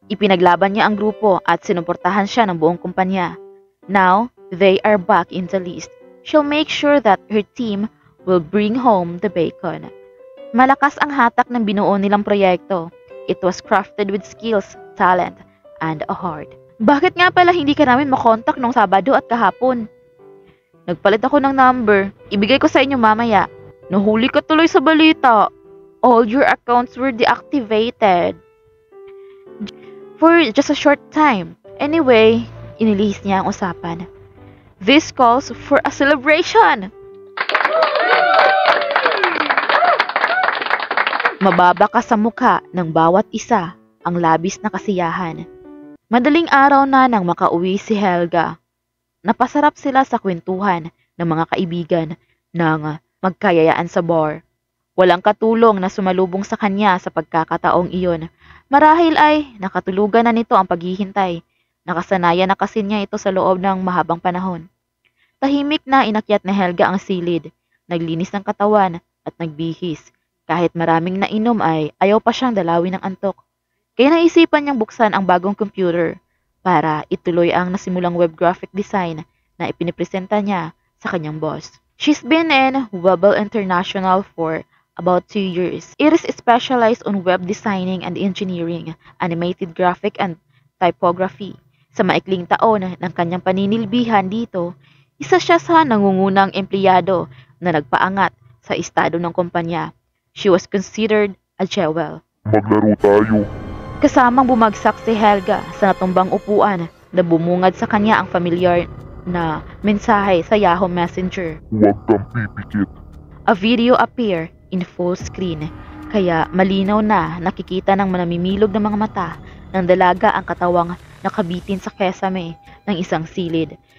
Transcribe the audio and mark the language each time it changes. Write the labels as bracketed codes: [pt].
[tl] Ipinaglaban niya ang grupo at sinuportahan siya ng buong kumpanya. [en] Now, they are back in the list. She'll make sure that her team will bring home the bacon. [tl] Malakas ang hatak ng binuo nilang proyekto. [en] It was crafted with skills, talent, and a heart. [tl] Bakit nga pala hindi ka namin makontak nung Sabado at kahapon? Nagpalit ako ng number. Ibigay ko sa inyo mamaya. Nahuli ka tuloy sa balita. [en] All your accounts were deactivated. For just a short time. Anyway, [tl] inilihis niya ang usapan. [en] This calls for a celebration! [tl] Mababa ka sa mukha ng bawat isa ang labis na kasiyahan. Madaling araw na nang makauwi si Helga. Napasarap sila sa kwentuhan ng mga kaibigan ng magkayayaan sa bar. Walang katulong na sumalubong sa kanya sa pagkakataong iyon. Marahil ay nakatulugan na nito ang paghihintay. Nakasanayan na kasi niya ito sa loob ng mahabang panahon. Tahimik na inakyat ni Helga ang silid, naglinis ng katawan at nagbihis. Kahit maraming nainom ay ayaw pa siyang dalawin ng antok. Kaya naisipan niyang buksan ang bagong computer para ituloy ang nasimulang web graphic design na ipinipresenta niya sa kanyang boss. [en] She's been in Webel International for about 2 years. It is specialized on web designing and engineering, animated graphic and typography. [tl] Sa maikling taon ng kanyang paninilbihan dito, isa siya sa nangungunang empleyado na nagpaangat sa estado ng kumpanya. [en] She was considered a jewel. [tl] Maglaro tayo. Kasamang bumagsak si Helga sa natumbang upuan na bumungad sa kanya ang familiar na mensahe sa Yahoo Messenger. Huwag kang pipikit. [en] A video appear in full screen, [tl] kaya malinaw na nakikita ng manamimilog ng mga mata ng dalaga ang katawang nakabitin sa kesame ng isang silid.